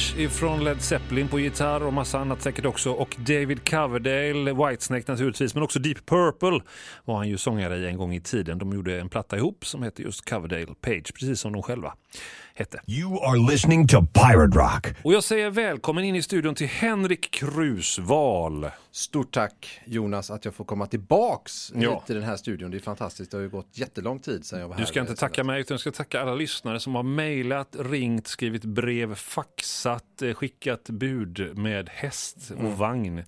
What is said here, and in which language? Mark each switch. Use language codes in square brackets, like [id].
[sv] Från Led Zeppelin på gitarr och massa annat säkert också. Och David Coverdale, Whitesnake naturligtvis, men också Deep Purple var han ju sångare i en gång i tiden. De gjorde en platta ihop som hette just Coverdale Page, precis som de själva hette. [en] You are listening to Pirate Rock. [sv] Och jag säger välkommen in i studion till Henrik Krusvall. Stort tack Jonas att jag får komma tillbaks till den här studion. Det är fantastiskt, det har ju gått jättelång tid sedan jag var här. Du ska inte tacka mig utan du ska tacka alla lyssnare som har mejlat, ringt, skrivit brev, faxat, skickat bud med häst och vagn.